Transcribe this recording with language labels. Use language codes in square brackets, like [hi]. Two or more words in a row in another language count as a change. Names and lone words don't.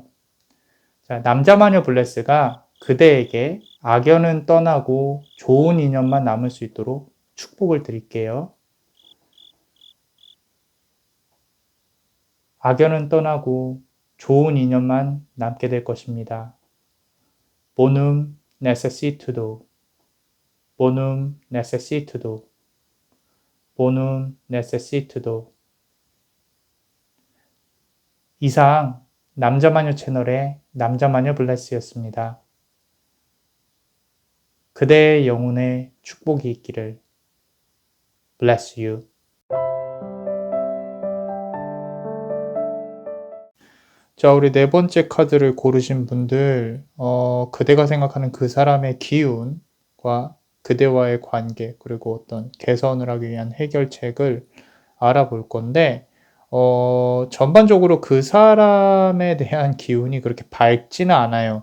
[ko] 자, 남자마녀 블레스가 그대에게 악연은 떠나고 좋은 인연만 남을 수 있도록 축복을 드릴게요. 악연은 떠나고 좋은 인연만 남게 될 것입니다. [la] Bonum necessitudo. Bonum necessitudo. Bonum necessitudo. [ko] 이상 남자마녀 채널의 남자마녀 블레스였습니다. 그대의 영혼에 축복이 있기를. [en] Bless you. [ko] 자, 우리 네 번째 카드를 고르신 분들, 그대가 생각하는 그 사람의 기운과 그대와의 관계, 그리고 어떤 개선을 하기 위한 해결책을 알아볼 건데, 전반적으로 그 사람에 대한 기운이 그렇게 밝지는 않아요.